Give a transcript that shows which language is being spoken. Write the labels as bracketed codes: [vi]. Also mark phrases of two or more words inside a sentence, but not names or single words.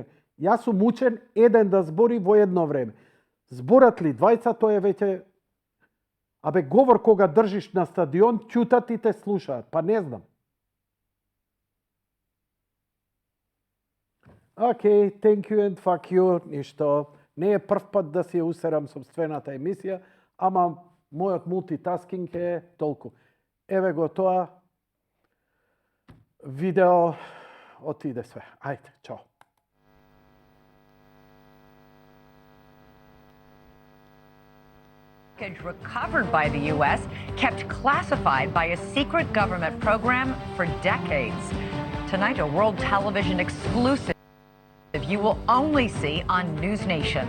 [mk] Јас сум учен еден да збори во едно време. Зборат ли двајца, тоа е веќе... Абе, говор кога држиш на стадион, ќутат и те слушаат. Па не знам. Океј, [en] thank you and fuck you, [mk] ништо. Не е прв пат да си ја усерам собствената емисија, ама мојот мултитаскинг е толку. Еве го тоа, видео, отиде све. Ајде, чао. [en] Recovered by the U.S., kept classified by a secret government program for decades. Tonight, a world television exclusive you will only see on News Nation.